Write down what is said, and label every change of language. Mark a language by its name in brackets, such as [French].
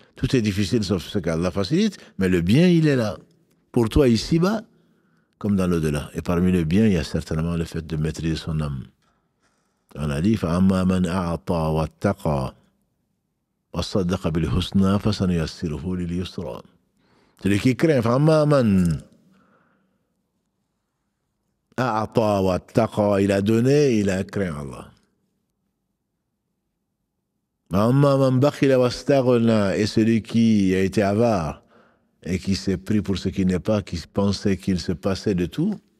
[French] Tout est difficile sauf ce qu'Allah facilite, mais le bien, il est là. Pour toi, ici-bas, comme dans l'au-delà. Et parmi le bien, il y a certainement le fait de maîtriser son âme. On a dit, [Arabic] فَأَمَّا مَنْ أَعْطَى وَاتَّقَى وَصَدَّقَ بِالْحُسْنَى فَسَنُيَسِّرُهُ لِلْيُسْرَى. [French] Celui qui craint, [Arabic] فَأَمَّا مَنْ أَعْطَى وَاتَّقَى, [French] il a donné, il a craint Allah. [Arabic] وَأَمَّا مَنْ بَخِلَ وَاسْتَغْنَى, [French] et celui qui a été avare et qui s'est pris pour ce qui n'est pas, qui pensait qu'il se passait de tout,